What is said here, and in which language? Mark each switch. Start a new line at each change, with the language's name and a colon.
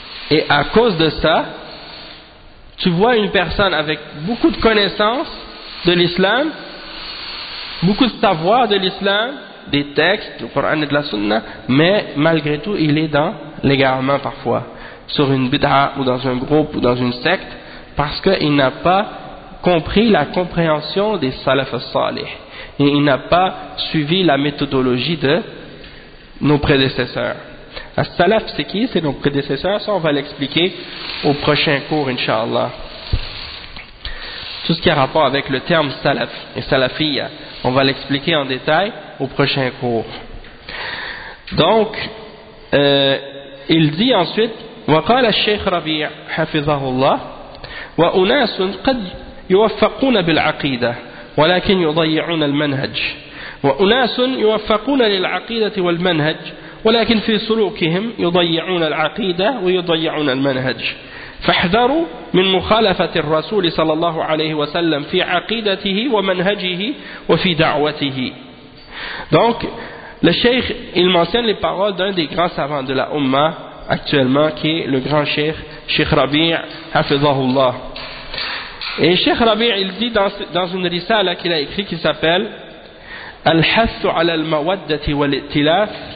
French: Et à cause de ça, tu vois une personne avec beaucoup de connaissances de l'islam, beaucoup de savoir de l'islam, des textes du Coran et de la Sunna, mais malgré tout il est dans l'égarement parfois, sur une bid'a ou dans un groupe ou dans une secte, parce qu'il n'a pas compris la compréhension des salaf salih et il n'a pas suivi la méthodologie de nos prédécesseurs. Un salaf, c'est qui? C'est nos prédécesseurs. Ça, on va l'expliquer au prochain cours, inshallah, tout ce qui a rapport avec le terme salaf et salafiyya. On va l'expliquer en détail au prochain cours. Donc, il dit ensuite,
Arabic: وقال الشيخ ربيع حفظه الله وأناس قد يوفقون بالعقيدة ولكن يضيعون المنهج وأناس يوفقون للعقيدة والمنهج ولكن في سلوكهم يضيعون العقيدة ويضيعون المنهج فاحذروا من مخالفة الرسول صلى الله عليه وسلم في عقيدته ومنهجه وفي دعوته.
French: Donc, Le cheikh, il mentionne les paroles d'un des grands savants de la Umma actuellement, qui est le grand cheikh, Cheikh Rabi' Hafizahullah. Et Cheikh Rabi' il dit dans une risala qu'il a écrit qui s'appelle Al-Hassu ala al-Mawaddati wa l'Ittilaf.